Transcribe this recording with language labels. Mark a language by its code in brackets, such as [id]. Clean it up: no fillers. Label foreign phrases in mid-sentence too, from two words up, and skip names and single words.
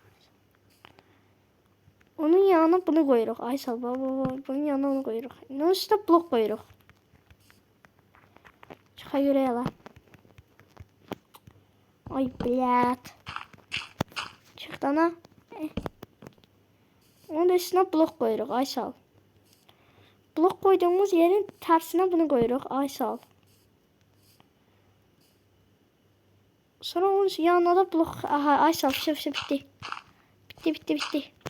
[az] Onun yanına bunu qoyuruq. Aysel, bunun yanına onu qoyuruq. Onun üstünə blok qoyuruq. Çıxa görək ala. Ay, blət. Çıxdana. [tr] Onun üstüne blok koyuyoruz Aysel. Blok koyduğumuz yerin tersine bunu koyuyoruz Aysel. Sonra onun yanına da blok. Aha Aysel, bitti. Bitti.